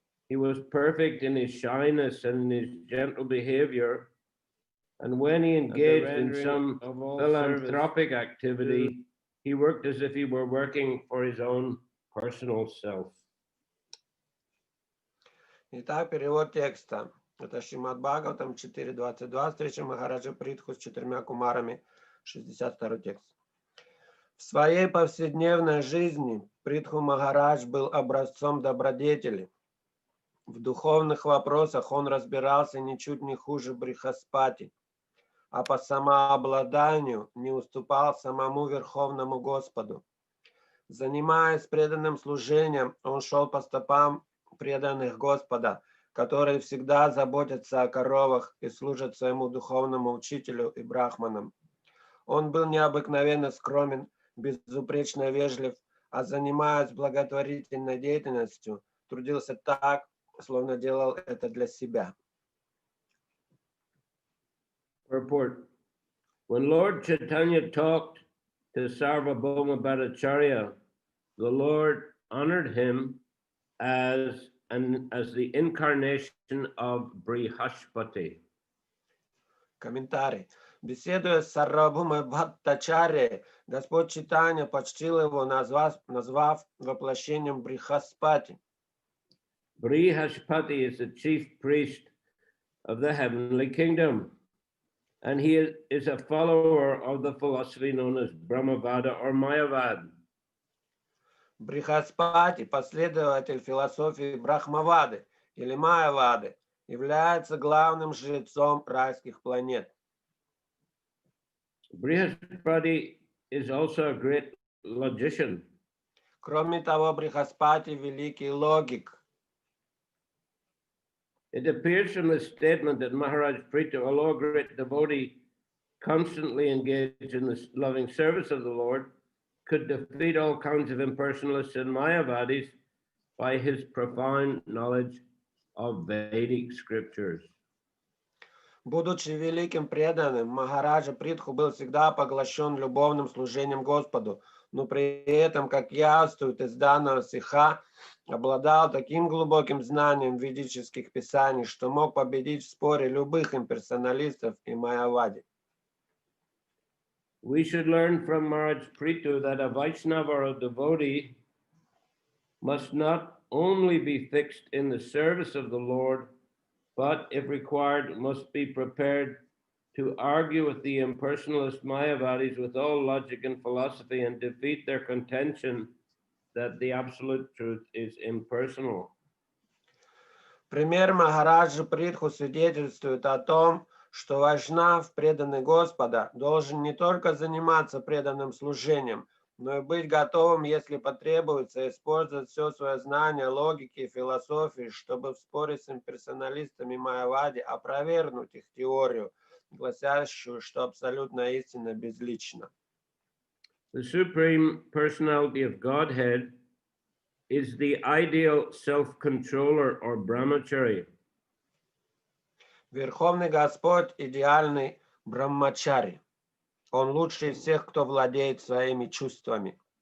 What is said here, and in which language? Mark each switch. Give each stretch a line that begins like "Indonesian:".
English: He was perfect in his shyness and in his gentle behavior, and when he engaged in some philanthropic activity, he worked as if he were working for his own personal self.
Russian: Итак, перевод текста. Это Шримад Бхагаватам 4.22, встреча Махараджа Притху с 4 кумарами, 62 текст. В своей повседневной жизни Притху Махарадж был образцом добродетели. В духовных вопросах он разбирался ничуть не хуже Брихаспати, а по самообладанию не уступал самому Верховному Господу. Занимаясь преданным служением, он шел по стопам преданных Господа, которые всегда заботятся о коровах и служат своему духовному учителю и брахманам. Он был необыкновенно скромен, безупречно вежлив, а занимаясь благотворительной деятельностью, трудился так, словно делал это для себя.
English: Purport. When Lord Chaitanya talked to Sarvabhauma Bhattacharya, the Lord honored him as the incarnation of Brihaspati.
Russian: Комментарий. Беседуя с Сарвабхаумой Бхаттачарьей, Господь Чайтанья почтил его, назвав воплощением Брихаспати.
English: Brihaspati is the chief priest of the heavenly kingdom, and he is a follower of the philosophy known as Brahmavada or Mayavad.
Russian: Брихаспати, последователь философии Брахмавады или Майявады, является главным жрецом райских планет.
English: Brihaspati is also a great logician.
Russian: Кроме того, Брихаспати великий логик.
English: It appears from the statement that Maharaj Pritha, although a great devotee, constantly engaged in the loving service of the Lord, could defeat all kinds of impersonalists and Mayavadis by his profound knowledge of Vedic scriptures.
Russian: Будучи великим преданным, Махараджа Притху был всегда поглощен любовным служением Господу, но при этом, как явствует из данного стиха, обладал таким глубоким знанием ведических писаний, что мог победить в споре любых имперсоналистов и майявади.
English: We should learn from Maharaj Prithu that a Vaishnava or a devotee must not only be fixed in the service of the Lord, but, if required, must be prepared to argue with the impersonalist Mayavadis with all logic and philosophy and defeat their contention that the absolute truth is impersonal.
Russian: Пример Махараджа Притху свидетельствует о том, что вайшнав, преданный Господа, должен не только заниматься преданным служением, но и быть готовым, если потребуется, использовать все свое знание логики и философии, чтобы в споре с имперсоналистами Майявади опровергнуть их теорию, гласящую, что абсолютная истина безлична.
English: The Supreme Personality of Godhead is the ideal self-controller or brahmachari.
Russian: Верховный Господь – идеальный брахмачари. Он лучший из всех, кто владеет своими чувствами.